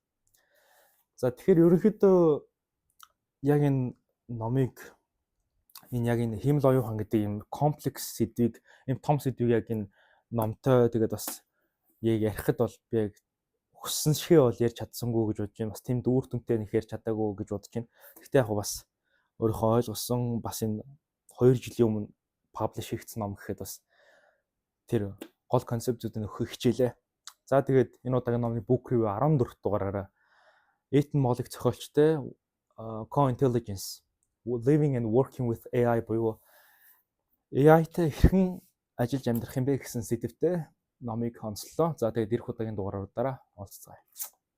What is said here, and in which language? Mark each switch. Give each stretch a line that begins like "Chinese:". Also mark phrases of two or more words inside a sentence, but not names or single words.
Mongolian: За тэгэхээр ерөнхийдөө яг энэ номыг яг энэ хэмэл оюухан гэдэг юм комплекс сэдвийг юм том сэдвийг яг энэ номтой тэгээд бас яг ярихад бол би яг хүссэн шигээ бол ярьж чадсангүй гэж бодож байна. Бас тийм дүүр дүнтэй нэг ярьж чадаагүй гэж бодож байна. Гэхдээ яг бас өөрийнхөө ойлгосон бас энэ 2 жилийн өмнө паблиш хийгдсэн ном гэхэд бас тэр гол концептуудыг нөхөх хичээлээ. За тэгээд энэ удаагийн номны
English: book review
Mongolian: 14 дугаараараа Ethan Mollick зохиолчтой Co-Intelligence Living and Working with AI буюу AI-тай хэрхэн ажиллаж амьдрах юм бэ гэсэн сэдвтэй номыг онцлоо. За тэгээд эх удаагийн дугаараараа уулзцгаая.